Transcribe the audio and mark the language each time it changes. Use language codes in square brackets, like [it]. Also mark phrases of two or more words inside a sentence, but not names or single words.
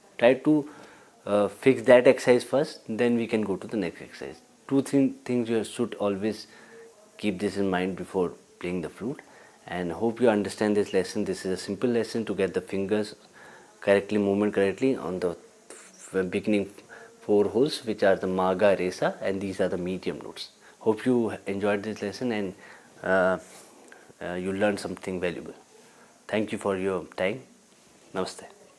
[en] Try to fix that exercise first, then we can go to the next exercise. 2-3 things you should always keep this in mind before playing the flute. And hope you understand this lesson. This is a simple lesson to get the fingers movement correctly on the beginning 4 holes, which are the ma, ga, re, sa, and these are the medium notes. Hope you enjoyed this lesson and you learned something valuable. Thank you for your time. Namaste.